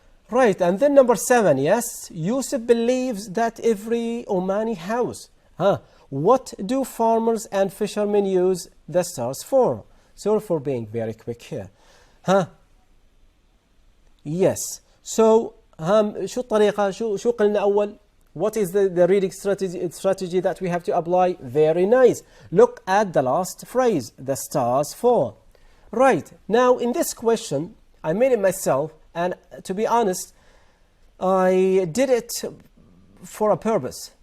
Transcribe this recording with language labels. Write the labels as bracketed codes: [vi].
[en] Right, and then number 7. Yes, Yusuf believes that every Omani house. What do farmers and fishermen use the stars for? Sorry for being very quick here. Yes. [ar] So شو الطريقة شو قلنا أول? [en] What is the reading strategy that we have to apply? Very nice. Look at the last phrase, the stars fall. Right, now in this question, I made it myself, and to be honest, I did it for a purpose.